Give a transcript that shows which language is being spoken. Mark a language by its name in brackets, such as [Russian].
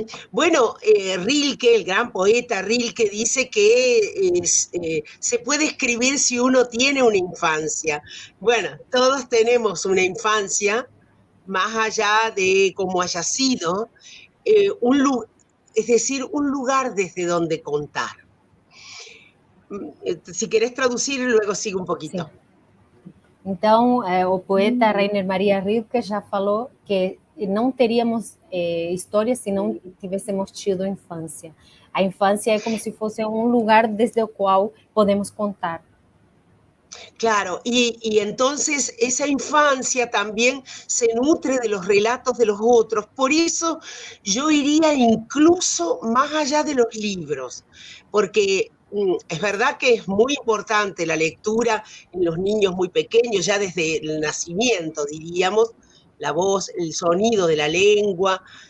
[Spanish] Bueno, Rilke, el gran poeta Rilke, dice que se puede escribir si uno tiene una infancia. Bueno, todos tenemos una infancia, más allá de cómo haya sido, es decir, un lugar desde donde contar. Si querés traducir, luego sigo [Portuguese] um pouquinho. Então, o poeta Rainer Maria Rilke já falou que não teríamos história se não tivéssemos tido infância. A infância é como se fosse um lugar desde o qual podemos contar. [Spanish] Claro, y entonces esa infancia también se nutre de los relatos de los otros. Por eso yo iría incluso más allá de los libros, porque es verdad que es muy importante la lectura en los niños muy pequeños, ya desde el nacimiento, diríamos, la voz, el sonido de la lengua,